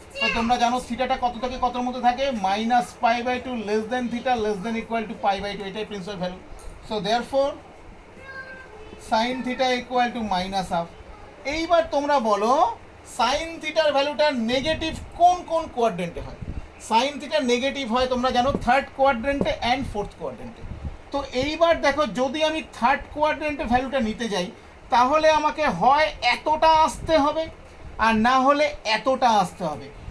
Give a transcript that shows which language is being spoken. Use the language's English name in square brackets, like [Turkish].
[Bangla] তো তোমরা জানো থিটাটা কত থেকে কতর মধ্যে থাকে, -π/2 [English] less than theta less than equal to [Bangla] π/2, এটাই principal value. [English] So therefore sin theta equal to -half। [Bangla] এইবার তোমরা বলো সাইন থিটার ভ্যালুটা নেগেটিভ কোন কোন কোয়াড্রেন্টে হয়। সাইন থিটা নেগেটিভ হয় তোমরা জানো থার্ড কোয়াড্রেন্টে অ্যান্ড ফোর্থ কোয়াড্রেন্টে। তো এইবার দেখো যদি আমি থার্ড কোয়াড্রেন্টে ভ্যালুটা নিতে যাই, তাহলে আমাকে হয় এতটা আসতে হবে আর না হলে এতটা আসতে হবে।